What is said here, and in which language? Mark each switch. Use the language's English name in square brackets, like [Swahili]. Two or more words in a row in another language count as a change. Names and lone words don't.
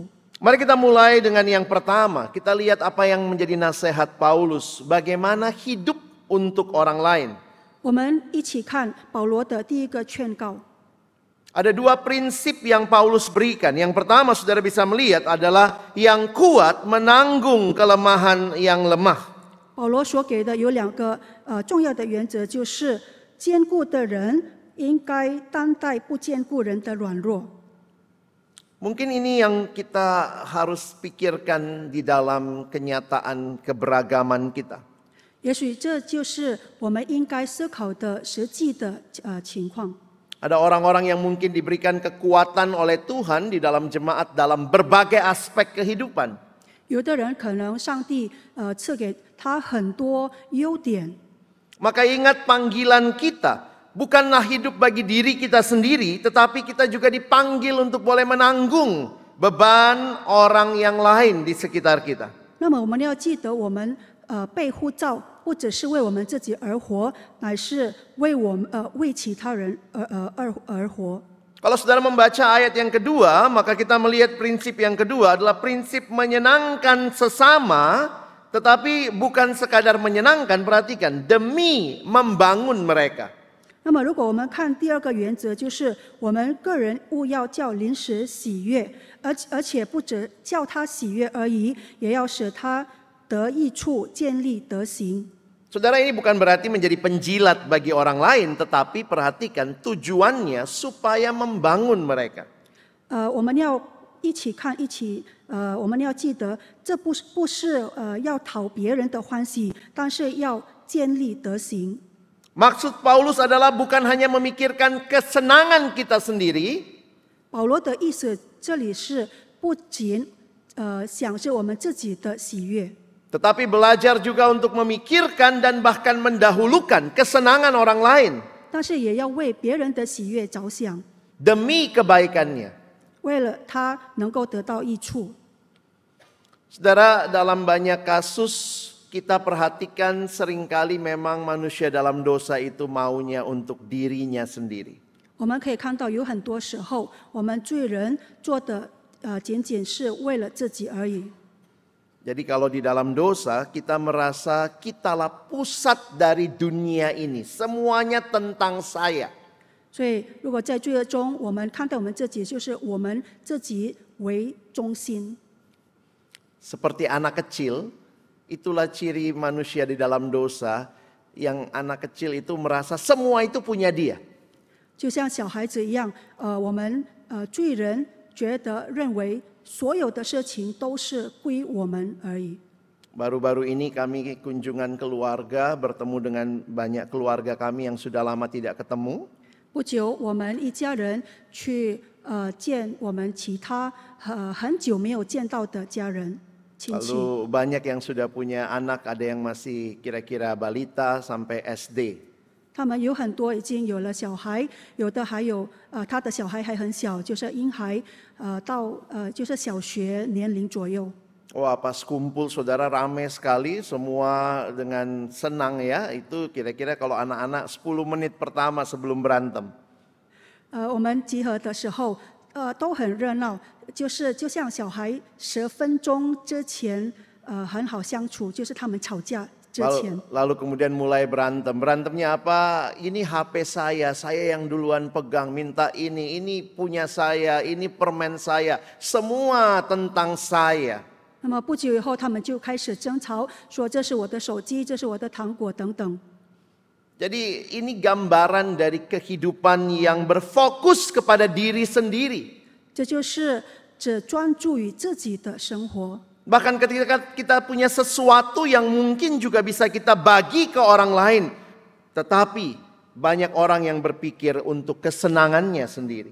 [Indonesian] Mari kita mulai dengan yang pertama. Kita lihat apa yang menjadi nasihat Paulus, bagaimana hidup untuk orang lain. [Chinese] 我们一起看保罗的第一个劝告。 [Indonesian] Ada dua prinsip yang Paulus berikan. Yang pertama saudara bisa melihat adalah yang kuat menanggung kelemahan yang lemah. [Chinese] 保罗所给的有2个重要的原则，就是坚固的人应该担待不坚固人的软弱。 [Indonesian] Mungkin ini yang kita harus pikirkan di dalam kenyataan keberagaman kita. [Chinese] 也许这就是我们应该思考的实际的情况。 [Indonesian] Ada orang-orang yang mungkin diberikan kekuatan oleh Tuhan di dalam jemaat dalam berbagai aspek kehidupan. [Chinese] 有的人可能上帝赐给他很多优点， [Indonesian] Maka ingat panggilan kita. Bukanlah hidup bagi diri kita sendiri, tetapi kita juga dipanggil untuk boleh menanggung beban orang yang lain di sekitar kita. [Chinese] 那么我们要记得，我们被呼召，不只是为我们自己而活，乃是为其他人而活。 [Indonesian] Kalau saudara membaca ayat yang kedua, maka kita melihat prinsip yang kedua adalah prinsip menyenangkan sesama, tetapi bukan sekadar menyenangkan, perhatikan, demi membangun mereka. [Chinese] 那么，如果我们看第2个原则，就是我们个人务要叫临时喜悦，而且不只叫他喜悦而已，也要使他得益处，建立德行。 [Indonesian] Saudara, ini bukan berarti menjadi penjilat bagi orang lain, tetapi perhatikan tujuannya supaya membangun mereka. [Chinese] 我们要一起看，我们要记得，这不是要讨别人的欢喜，但是要建立德行。 [Indonesian] Maksud Paulus adalah bukan hanya memikirkan kesenangan kita sendiri, [Chinese] 保罗的意思这里是不仅想着我们自己的喜悦， [Indonesian] tetapi belajar juga untuk memikirkan dan bahkan mendahulukan kesenangan orang lain [Chinese] 但是也要为别人的喜悦着想， [Indonesian] demi kebaikannya. [Chinese] 为了他能够得到益处。 [Indonesian] Saudara, dalam banyak kasus kita perhatikan seringkali memang manusia dalam dosa itu maunya untuk dirinya sendiri. [Chinese] 我们可以看到，有很多时候，我们罪人做的仅仅是为了自己而已。 [Indonesian] Jadi kalau di dalam dosa kita merasa kitalah pusat dari dunia ini, semuanya tentang saya. [Chinese] 所以，如果在罪恶中，我们看到我们自己就是我们自己为中心， [Indonesian] Seperti anak kecil, itulah ciri manusia di dalam dosa, yang anak kecil itu merasa semua itu punya dia. [Chinese] 就像小孩子一样，我们罪人认为所有的事情都是归我们而已。 [Indonesian] Baru-baru ini kami kunjungan keluarga, bertemu dengan banyak keluarga kami yang sudah lama tidak ketemu. [Chinese] 不久，我们一家人去见我们其他很久没有见到的家人亲戚。 [Indonesian] Lalu banyak yang sudah punya anak, ada yang masih kira-kira balita sampai SD. [Chinese] 他们有很多已经有了小孩，有的还有他的小孩还很小，就是婴孩到就是小学年龄左右。 [Indonesian] Wah, pas kumpul saudara rame sekali, semua dengan senang ya. Itu kira-kira kalau anak-anak 10 menit pertama sebelum berantem. [Chinese] 我们集合的时候都很热闹，就像小孩10分钟之前很好相处，就是他们吵架之前。 [Indonesian] Lalu kemudian mulai berantem. Berantemnya apa? Ini HP saya yang duluan pegang, minta ini punya saya, ini permen saya. Semua tentang saya. [Chinese] 那么不久以后，他们就开始争吵，说这是我的手机，这是我的糖果等等。 [Indonesian] Jadi ini gambaran dari kehidupan yang berfokus kepada diri sendiri. [Chinese] 这就是只专注于自己的生活。 [Indonesian] Bahkan ketika kita punya sesuatu yang mungkin juga bisa kita bagi ke orang lain. Tetapi banyak orang yang berpikir untuk kesenangannya sendiri.